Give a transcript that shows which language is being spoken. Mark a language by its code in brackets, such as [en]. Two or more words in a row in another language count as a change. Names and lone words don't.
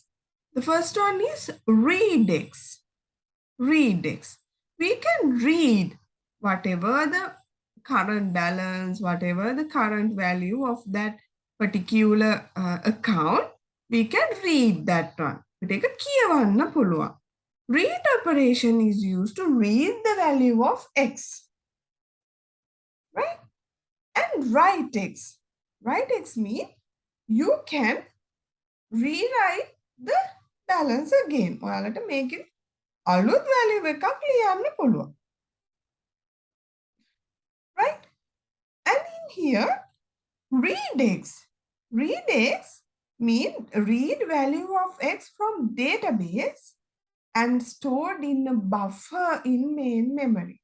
[en] The first one is readx. Readx. We can read whatever the current balance, whatever the current value of that particular account, we can read that one. We take a [si] කියවන්න පුළුවන්. [en] Read operation is used to read the value of X. Right? And write X. Write X means you can rewrite the balance again. [si] ඔයාලට මේකේ අලුත් value එකක් ලියන්න පුළුවන්. [en] Right? And in here, read X. Read X means read value of X from database and stored in a buffer in main memory.